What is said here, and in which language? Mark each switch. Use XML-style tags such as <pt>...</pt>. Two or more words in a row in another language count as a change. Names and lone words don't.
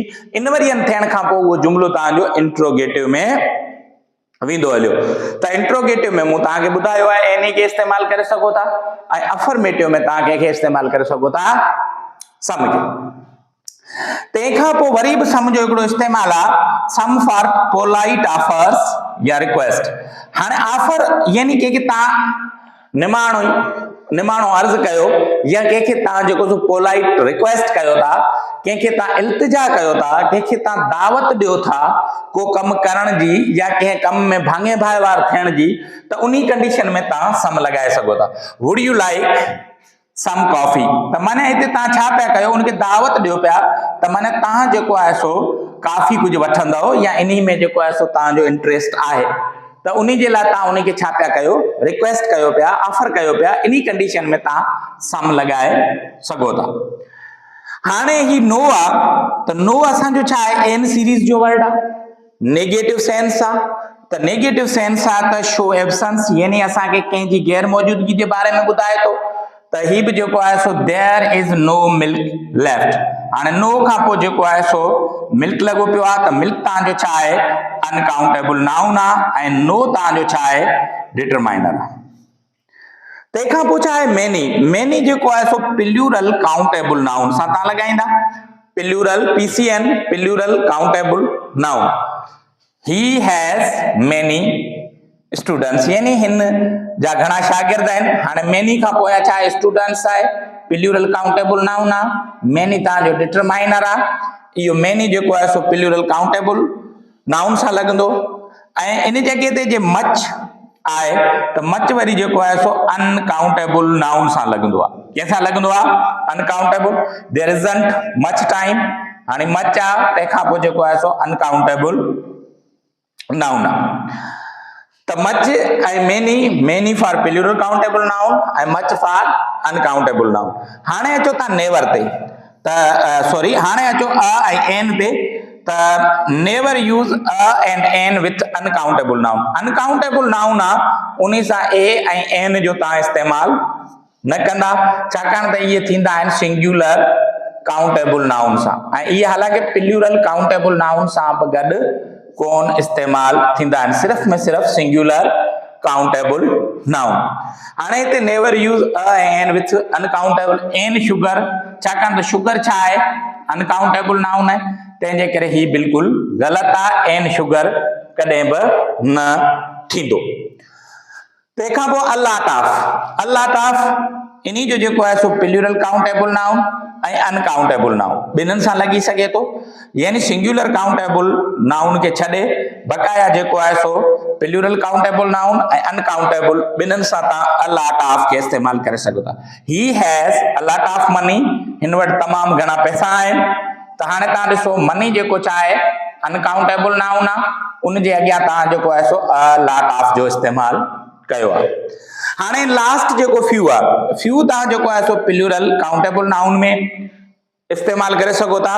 <sd>इनवरियन थियण खां पोइ उहो जुमिलो तव्हांजो इंट्रोगेटिव में वेंदो हलियो। त इंट्रोगेटिव में मूं तव्हांखे ॿुधायो आहे एनी खे इस्तेमालु करे सघो था ऐं अफर्मेटिव में तव्हां कंहिंखे इस्तेमालु करे सघो था सम खे। तंहिंखां पोइ वरी बि सम जो हिकिड़ो इस्तेमालु आहे</sd> <en>some for polite offers or request.</en> <sd>हाणे ऑफर यानी कंहिंखे तव्हां निमाणो अर्ज़ कयो या कंहिंखे तव्हां जेको सो</sd> <en>polite request</en> <sd>कयो था, कंहिंखे तव्हां इल्तिजा कयो था, कंहिंखे तव्हां दावत ॾियो था को कमु करण जी या कंहिं कम में भाङे भाइवार थियण जी, त उन कंडीशन में तव्हां सम लॻाए सघो था।</sd> <en>would you like some coffee,</en> <sd>त माने हिते तव्हां छा पिया कयो उनखे दावत ॾियो पिया, त माने तव्हां जेको आहे सो काफ़ी कुझु वठंदव या इन्ही में जेको आहे सो तव्हांजो इंटरेस्ट आहे, त उन जे लाइ तव्हां उनखे छा पिया कयो रिक्वेस्ट कयो पिया, ऑफर कयो पिया, इन कंडीशन में तव्हां सम लॻाए सघो था। हाणे ही नो आहे, त नो असांजो छा आहे</sd> <en>N series</en> <sd>जो वर्ड आहे,</sd> <en>negative sense</en> <sd>आहे। त</sd> <en>negative sense</en> <sd>आहे त</sd> <en>show absence</en> <sd>यानी असांखे कंहिंजी गैर मौजूदगी जे बारे में ॿुधाए थो। त ही बि जेको आहे सो</sd> <en>there is no milk left,</en> <sd>हाणे नो खां पोइ जेको आहे सो मिल्क लॻो पियो आहे, त मिल्क तव्हांजो छा आहे</sd> <en>uncountable noun</en> <sd>आहे ऐं नो तव्हांजो छा आहे डिटरमाइनर आहे। तंहिंखां पोइ छा आहे मेनी जेको आहे सो</sd> <en>plural countable noun</en> <sd>सां तव्हां लॻाईंदा,</sd> <en>plural PCN plural countable noun. he has many students</en> <sd>यानी हिन जा घणा शागिर्द आहिनि। हाणे मेनी खां पोइ छा आहे स्टूडेंट्स आहे,</sd> <en>plural countable noun</en> <sd>आहे, मेनी तव्हांजो डिटरमाइनर आहे, इहो मेनी जेको आहे सो</sd> <en>plural countable noun</en> <sd>सां लॻंदो। ऐं इन जॻह ते जे मच आए तो मच वरी जेको आहे सो</sd> <en>uncountable noun</en> <sd>सां लगंदो आहे। कंहिंसां लगंदो आहे?</sd> <en>Uncountable. There isn't much time,</en> <sd>हाणे मच आहे तंहिंखां पोइ जेको आहे सो</sd> <en>uncountable noun</en> <sd>आहे।</sd> <en>त much ऐं many for plural countable noun ऐं much for uncountable noun।</en> <sd>हाणे अचो तव्हां नेवर ते, त सॉरी हाणे अचो अ ऐं एन ते।</sd> <en>त never use a and an with uncountable noun. uncountable noun</en> <sd>आहे उन सां ए ऐं एन जो तव्हां इस्तेमालु न कंदा, छाकाणि त इहे थींदा आहिनि</sd> <en>singular countable noun</en> <sd>सां, ऐं इहे हालांकि</sd> <en>plural countable noun</en> <sd>सां बि गॾु कोन इस्तेमालु थींदा आहिनि, सिर्फ़ में सिर्फ़</sd> <en>singular countable noun.</en> <sd>हाणे हिते</sd> <en>never use a ऐं an with uncountable an sugar,</en> <sd>छाकाणि त शुगर छा आहे?</sd> <en>uncountable noun</en> <sd>आहे, तंहिंजे करे ही बिल्कुलु ग़लति आहे।</sd> <en>an sugar</en> <sd>कॾहिं बि न थींदो। तंहिंखां पोइ अल्लाताफ इन्ही जो जेको आहे सो</sd> <en>plural countable noun</en> <sd>ऐं</sd> <en>uncountable noun</en> <sd>ॿिन्हिनि सां लॻी सघे थो, यानी</sd> <en>singular countable noun</en> <sd>खे छॾे बकाया जेको आहे सो</sd> <en>plural countable noun</en> <sd>ऐं अनकाउंटेबल ॿिन्हिनि सां तव्हां अल्लाताफ खे इस्तेमालु करे सघो था।</sd> <en>he has a lot of money,</en> <sd>हिन वटि तमामु घणा पैसा आहिनि। त हाणे तव्हां ॾिसो मनी जेको छा आहे?</sd> <en>uncountable noun</en> <sd>आहे, उन जे अॻियां तव्हां जेको आहे सो अल्लाताफ जो इस्तेमालु कयो आहे। हाणे लास्ट जेको फ्यू आहे, फ्यू तव्हां जेको आहे सो</sd> <en>plural countable noun</en> <sd>में इस्तेमालु करे सघो था।</sd>